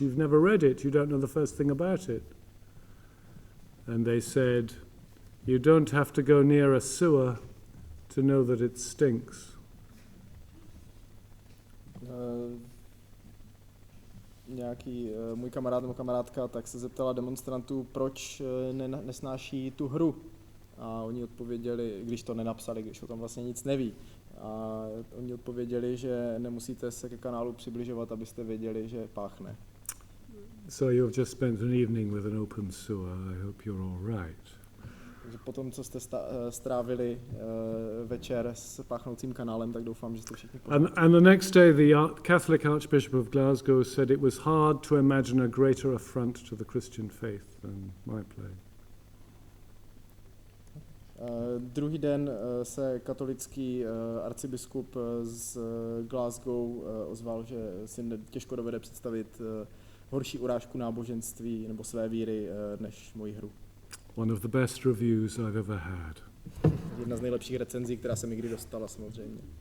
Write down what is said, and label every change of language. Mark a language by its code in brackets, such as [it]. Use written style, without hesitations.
[en] You've never read it. You don't know the first thing about it. And they said, you don't have to go near a sewer to know that it stinks. [cs] Nějaký můj kamarád nebo kamarádka tak se zeptala demonstrantů, proč nesnáší tu hru. A oni odpověděli, když to nenapsali, když o tom vlastně nic neví. A oni odpověděli, že nemusíte se ke kanálu přibližovat, abyste věděli, že páchne. [en] So you've just spent an evening with an open sewer. I hope you're all right. [cs] Takže potom, co jste strávili večer s páchnoucím kanálem, tak doufám, že jste všichni pořádku. [en] And the next day, the Catholic Archbishop of Glasgow said it was hard to imagine a greater affront to the Christian faith than my play. [cs] Druhý den se katolický arcibiskup z Glasgow ozval, že si těžko dovede představit horší urážku náboženství nebo své víry než moji hru. [en] One of the best reviews I've ever had. [cs] Jedna z nejlepších recenzí, která se mi kdy dostala, samozřejmě.